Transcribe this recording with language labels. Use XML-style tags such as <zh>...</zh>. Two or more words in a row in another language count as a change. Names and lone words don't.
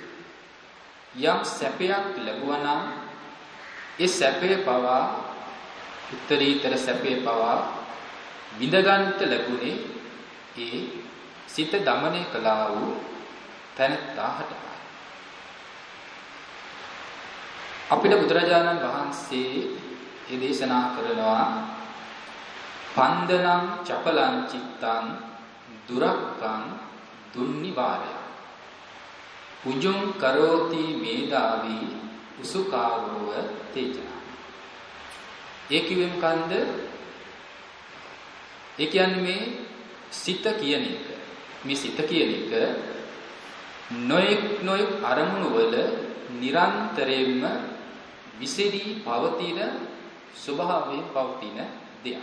<si>යම් සැපයක් ලැබුවා නම් ඒ සැපේ පවා උත්තරීතර සැපේ පවා විඳ ගන්නට ලැබුණේ ඒ සිත දමනය කළා වූ තැනැත්තා හටයි. අපිට බුදුරජාණන් වහන්සේ ඒ දේශනා කරනවා</si> <pi>පන්දනං චපලං චිත්තං දුරක්ඛං දුන්නිවාරය උජුං කරෝති මේදාවි උසුකාරෝව තේජන.</pi> <si>ඒ කිව්වෙම කන්ද ඒ කියන්නේ මේ සිත කියන එක. මේ සිත කියන එක නොයෙක් අරමුණු වල නිරන්තරයෙන්ම විසිරී පවතින ස්වභාවයෙන් පවතින දෙයක්.</si>